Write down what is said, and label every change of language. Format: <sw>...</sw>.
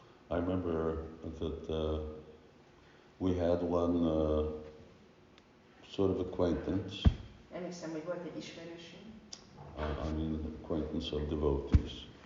<en>I remember that we had one sort of acquaintance.</en> <hu>Emlékszem, hogy volt egy ismerősünk.</hu> <en>I mean, acquaintance of devotees.</en>